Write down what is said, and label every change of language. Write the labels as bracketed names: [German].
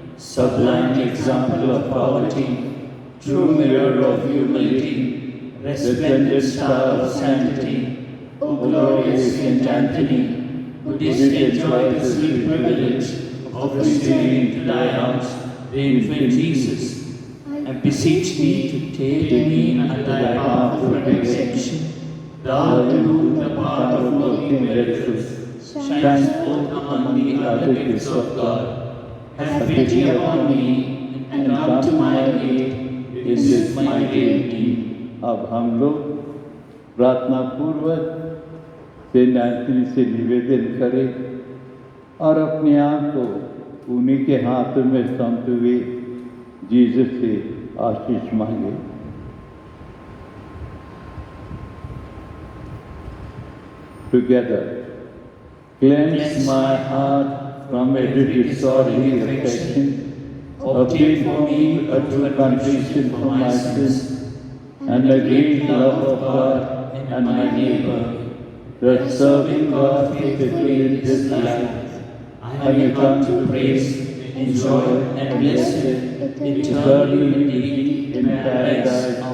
[English] sublime example of poverty, true mirror of humility, resplendent star of sanctity, O glorious Saint Anthony, who didst enjoy the sweet privilege of receiving into thy house the infant Jesus, and beseech thee to take me under thy powerful protection. Thou, through the power of working miracles, shines forth among the other gifts of God. Have pity upon me and come to my aid in this my great need. [Hindi] अब हम लोग प्रार्थना पूर्वक Saint Anthony से निवेदन करें और अपने आप को उन्हीं के हाथों में सौंपते हुए जीसस से आशीष मांगे। [English] Together, cleanse my heart from every disorderly affection, obtain for me a true contrition for my sins, and a great love of God and my neighbor, that serving God faithfully in this life, I may come to praise, enjoy, and bless it eternally in paradise.